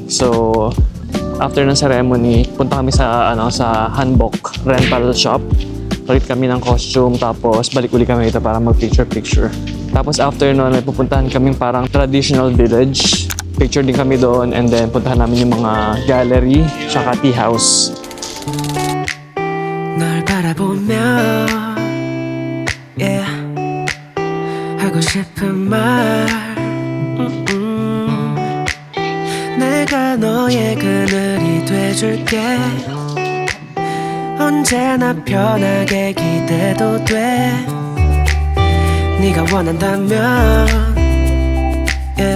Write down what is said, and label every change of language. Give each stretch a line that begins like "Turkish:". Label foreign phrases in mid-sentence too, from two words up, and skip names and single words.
Filipino: So after ng ceremony, punta kami sa sa
English: hanbok rental shop.
Filipino: Palit kami ng costume tapos balik uli kami dito para mag-picture. Tapos
English: after noon,
Filipino: may pupuntahan kaming parang
English: traditional village.
Filipino: Picture din kami doon
English: and then
Filipino: puntahan namin yung mga gallery tsaka tea house.
Korean: 널 바라보며 yeah. 하고 싶은 말 내가 너의 그늘이 돼줄게 언제나 편하게 기대도 돼 네가 원한다면 yeah.